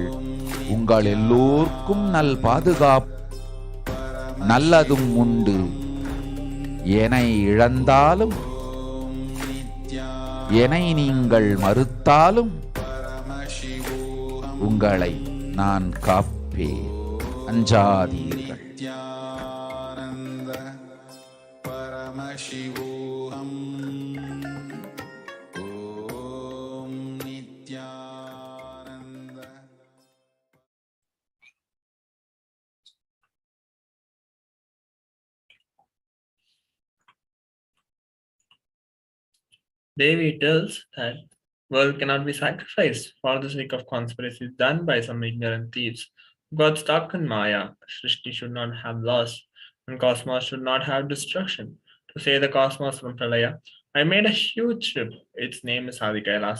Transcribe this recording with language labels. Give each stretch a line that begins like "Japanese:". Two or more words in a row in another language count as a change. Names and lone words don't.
Tamil: உங்கள் எல்லோருக்கும் நல் பாதுகாப்பு நல்லதும் உண்டு. என்னை இழந்தாலும் என்னை நீங்கள் மறுத்தாலும் உங்களை நான் காப்பேன், அஞ்சாதீர்கள்.
English: Nithyananda Paramashivoham. Om Nithyananda. Devi tells that world cannot be sacrificed for the sake of conspiracies done by some ignorant thieves. God stuck in Maya. Srishti should not have loss, and cosmos should not have destruction. To save the cosmos from Pralaya, I made a huge ship. Its name is Adi KAILASA.